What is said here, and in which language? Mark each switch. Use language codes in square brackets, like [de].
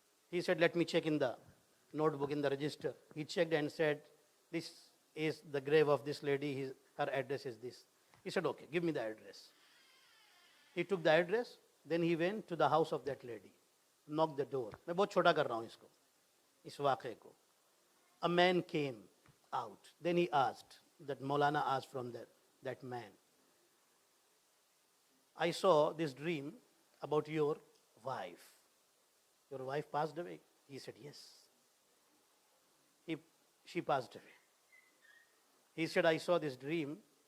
[en] He said, let me check in the notebook, in the register. He checked and said, this is the grave of this lady. Her address is this. He said, okay, give me the address. He took the address. Then he went to the house of that lady, knocked the door. [ur] میں بہت چھوٹا کر رہا ہوں اس واقعے کو. [en] A man came out. Then he asked, that Maulana asked from that man, I saw this dream about your wife. Your wife passed away? He said, yes. She passed away. He said, I saw this dream.